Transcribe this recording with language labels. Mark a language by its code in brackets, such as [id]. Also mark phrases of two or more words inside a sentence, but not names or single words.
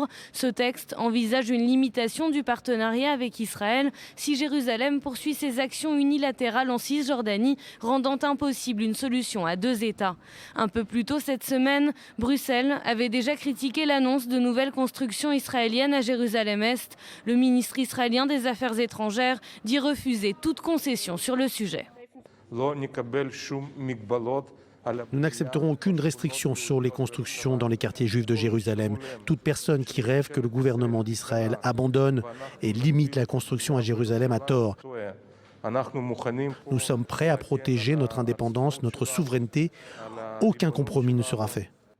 [fr] Ce texte envisage une limitation du partenariat avec Israël si Jérusalem poursuit ses actions unilatérales en Cisjordanie, rendant impossible une solution à 2 États. Un peu plus tôt cette semaine, Bruxelles avait déjà critiqué l'annonce de nouvelles constructions israéliennes à Jérusalem-Est. Le ministre israélien des Affaires étrangères dit refuser toute concession sur le sujet. [he] לא נקבל שום מגבלות [fr] Nous n'accepterons aucune restriction sur les constructions dans les quartiers juifs de Jérusalem. Toute personne qui rêve que le gouvernement d'Israël abandonne et limite la construction à Jérusalem a tort. Nous sommes prêts à protéger notre indépendance, notre souveraineté. Aucun compromis ne sera fait.